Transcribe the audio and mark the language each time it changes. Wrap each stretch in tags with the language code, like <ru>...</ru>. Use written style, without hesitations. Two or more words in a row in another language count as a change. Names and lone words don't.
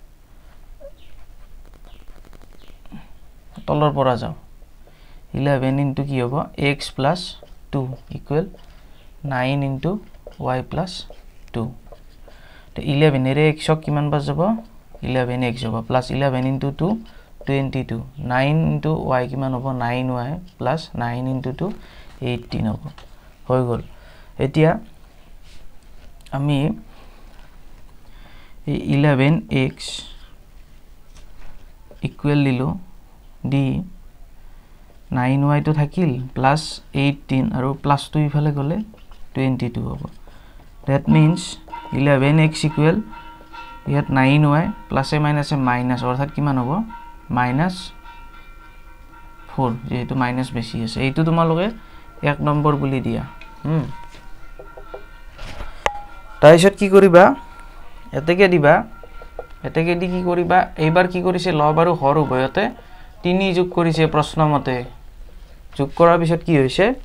<as>তলৰ পৰা যাও 11 into কি হ'ব</as> <en>x plus 2 equal 9 into y plus 2</en> <as>তে 11 এৰে x কিমান পাছ যাব 11x হ'ব</as> <en>plus 11 into 2</en> <as>22</as> <en>9 into y</en> <as>কিমান হ'ব</as> <en>9y plus 9 into 2</en> <as>18 হ'ব হৈ গল এতিয়া আমি</as> <en>11x equal</en> <as>দিলো দি 9y তো থাকিল</as> <en>plus 18</en> <as>আৰু</as> <en>plus 2</en> <as>ইফালে গলে 22 হ'ব</as> <en>that means 11x equal</en> <as>ইয়াত</as> <en>9y plus a minus a minus</en> <as>অৰ্থাৎ কিমান হ'ব -4 যেহেতু মাইনাস বেশি আছে এইটো তোমালোকে 1 নম্বৰ বুলি দিয়া তাৰপিছত কি কৰিবা এতেকে দিবা এতেকে দি কি কৰিবা এইবাৰ কি কৰিছে লব আৰু হৰ উভয়তে 3 যোগ কৰিছে প্ৰশ্ন মতে যোগ কৰাৰ পিছত কি হৈছে</as>